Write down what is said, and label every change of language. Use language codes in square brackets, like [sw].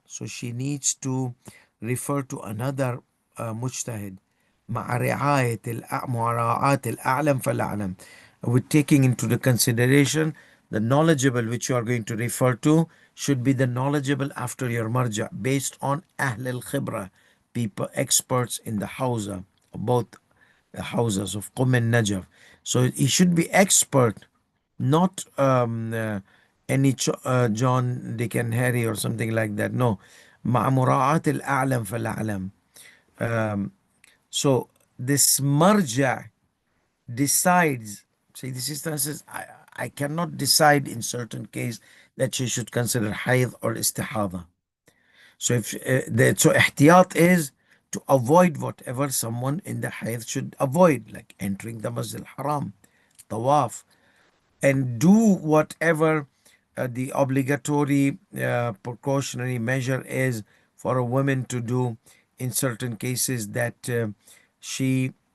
[en] So she needs to refer to another [ar] مجتهد مع مراعاة الأعلم فالأعلم, [en] with taking into the consideration the knowledgeable which you are going to refer to should be the knowledgeable after your marja, based on [ar] أهل الخبرة, [en] people experts in the hawza, both houses of Qum and Najaf. So he should be expert, not any John, Dick and Harry or something like that. No. [ar] مع مراعاة الأعلم فالأعلم. [en] So this marja decides, say the sister says, I cannot decide in certain case that she should consider hayd or istihada. So if so ihtiyat is to avoid whatever someone in the hayd should avoid, like entering the Masjid Haram, tawaf, and do whatever the obligatory precautionary measure is for a woman to do in certain cases, that she